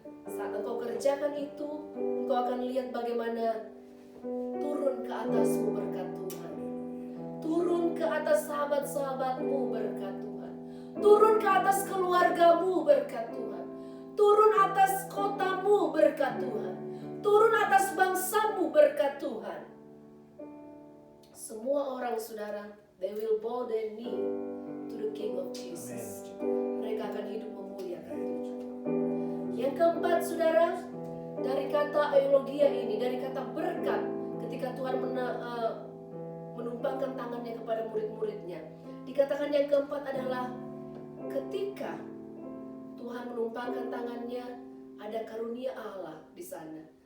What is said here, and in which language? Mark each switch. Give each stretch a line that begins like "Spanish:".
Indonesian: Saat engkau kerjakan itu, engkau akan lihat bagaimana turun ke atasmu berkat Tuhan. Turun ke atas sahabat-sahabatmu berkat Tuhan. Turun ke atas keluargamu berkat Tuhan. Turun atas kotamu berkat Tuhan. Turun atas bangsamu berkat Tuhan. Semua orang, saudara,
English: they will bow their knee to the King of Jesus.
Indonesian: Mereka akan hidup memuliakan Tuhan. Yang keempat, saudara, dari kata eulogia ini, dari kata berkat, ketika Tuhan menumpangkan tangannya kepada murid-muridnya, dikatakan yang keempat adalah ketika Tuhan menumpangkan tangannya, ada karunia Allah di sana.